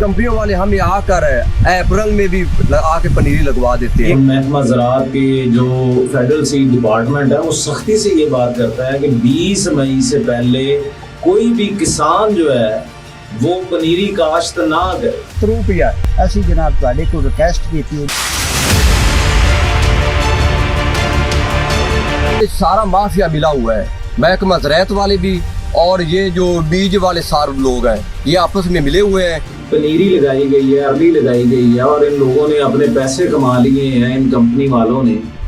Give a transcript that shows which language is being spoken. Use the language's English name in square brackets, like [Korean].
[Hindi] कंपनियों वाले हमें आकर अप्रैल में भी आके पनीरी लगवा देते हैं। महकमा ज़राअत की जो फेडरल सीड डिपार्टमेंट है वो सख्ती से ये बात करता है कि 20 मई से पहले कोई भी किसान जो है वो पनीरी काश्त ना करे। [Punjabi] रुपया ਅਸੀਂ ਜਨਾਬ ਤੁਹਾਡੇ ਕੋਲ ਰਿਕਵੈਸਟ ਕੀਤੀ ਹੈ। [Hindi] सारा माफिया मिला हुआ है, महकमा ज़राअत वाले भी और ये जो बीज वाले सारे लोग हैं ये आपस में मिले हुए हैं। पनीरी लगाई गई है, अरबी लगाई गई है और इन लोगों ने अपने पैसे कमा लिए हैं, इन कंपनी वालों ने।